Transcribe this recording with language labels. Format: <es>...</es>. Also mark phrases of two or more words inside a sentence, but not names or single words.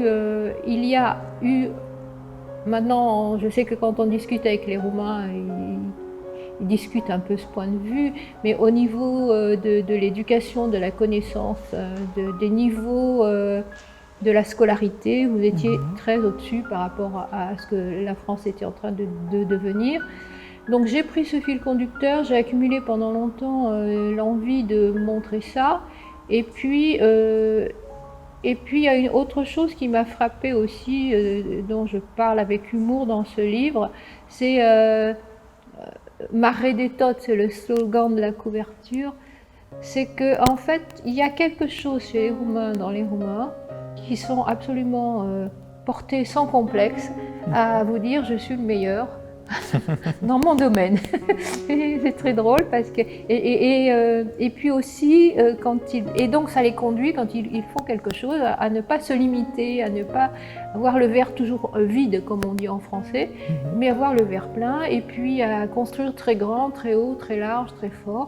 <fr>eu, maintenant je sais que quand on discute avec les Roumains, ils discutent un peu ce point de vue, mais au niveau de l'éducation, de la connaissance, des niveaux de la scolarité, vous étiez très au-dessus par rapport à ce que la France était en train de devenir. Donc j'ai pris ce fil conducteur, j'ai accumulé pendant longtemps l'envie de montrer ça, et puis il y a une autre chose qui m'a frappée aussi, dont je parle avec humour dans ce livre, c'est</fr> <ro>Mare de tot,</ro> <fr>c'est le slogan de la couverture. C'est qu'en fait, il y a quelque chose chez les Roumains, dans les Roumains, qui sont absolument portés sans complexe à vous dire je suis le meilleur dans mon domaine. C'est très drôle parce que et puis aussi et donc ça les conduit quand ils font quelque chose à ne pas se limiter, à ne pas avoir le verre toujours vide comme on dit en français, mais avoir le verre plein et puis à construire très grand, très haut, très large, très fort.</fr>